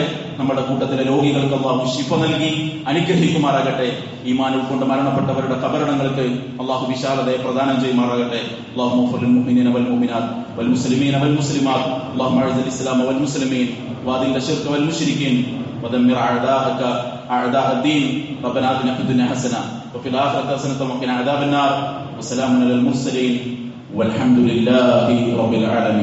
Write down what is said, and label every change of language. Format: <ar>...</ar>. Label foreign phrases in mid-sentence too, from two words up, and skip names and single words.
<ml>നമ്മുടെ കൂട്ടത്തിലെ രോഗികൾക്ക് അല്ലാഹു ശിഫ നൽകി അനുഗ്രഹിക്കുമാറാകട്ടെ. ഈമാൻ ഉൾക്കൊണ്ട് മരണപ്പെട്ടവരുടെ ഖബറിടങ്ങൾക്ക് അല്ലാഹു വിശാലതയെ പ്രദാനം ചെയ്യുമാറാകട്ടെ.</ml> <ar>اللهم اغفر للمؤمنين والمؤمنات والمسلمين والمسلمات. اللهم أعز الإسلام والمسلمين وأذل الشرك والمشركين ودمر أعداءك أعداء الدين. ربنا آتنا في الدنيا حسنة وفي الآخرة حسنة وقنا عذاب النار. وسلام على المرسلين والحمد لله رب العالمين.</ar>